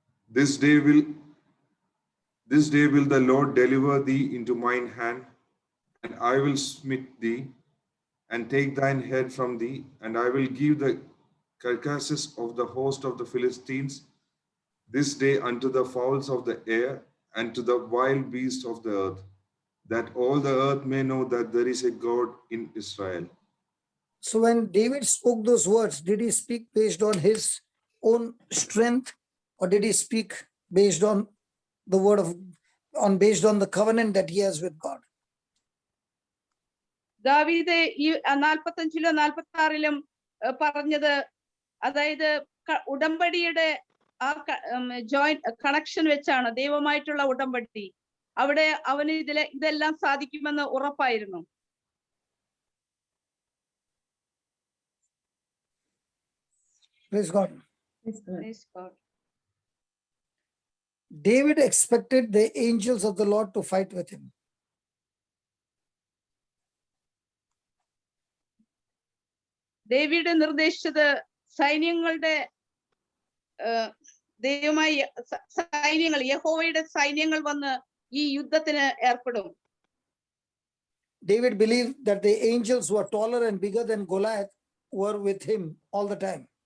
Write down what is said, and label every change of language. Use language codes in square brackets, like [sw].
[en] This day will the Lord deliver thee into mine hand, and I will smite thee, and take thine head from thee, and I will give the carcasses of the host of the Philistines this day unto the fowls of the air, and to the wild beasts of the earth, that all the earth may know that there is a God in Israel. So when David spoke those words, did he speak based on his own strength, or did he speak based on the word of based on the covenant that he has with God? [ml] ദാവീദ് ഈ 45-ലും 46-ലും പറഞ്ഞത്, അതായത് ഉടമ്പടിയുടെ ആ joint connection വെച്ചാണ്, ദൈവമായിട്ടുള്ള ഉടമ്പടി. അവിടെ അവന് ഇതെല്ലാം സാധിക്കുമെന്ന് ഉറപ്പായിരുന്നു. [en] Praise God. Praise God. David expected the angels of the Lord to fight with him. [ml] David നിർദ്ദേശിച്ചത് സൈന്യങ്ങളുടെ ദൈവമായി സൈന്യങ്ങൾ, യഹോവയുടെ സൈന്യങ്ങൾ വന്ന് ഈ യുദ്ധത്തിന് ഏർപ്പെടും. [en] David believed that the angels who are taller and bigger than Goliath were with him all the time.